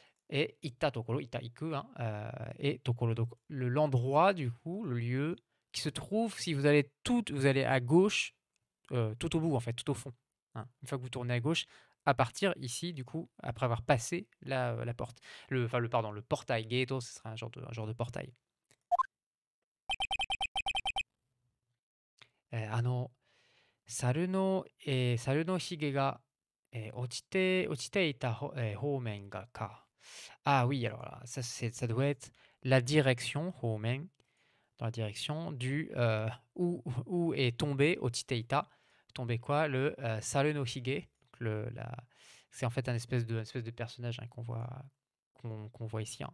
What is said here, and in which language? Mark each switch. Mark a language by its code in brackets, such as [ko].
[fr] Et itta tokoro, itta iku. Hein, et tokoro. Donc, l'endroit, du coup, le lieu qui se trouve, si vous allez à gauche, tout au bout, en fait, tout au fond. Hein. Une fois que vous tournez à gauche, à partir ici, du coup, après avoir passé la porte. Pardon, le portail. Gato, ce sera un genre de portail. [ja] 猿のひげが、落ちていた方面がか。 [fr] Ah oui, alors là, ça doit être la direction, homen, dans la direction où est tombé Otiteita. Tombé quoi? Le Saru no Hige. C'est en fait un espèce de personnage hein, qu'on voit ici. Hein.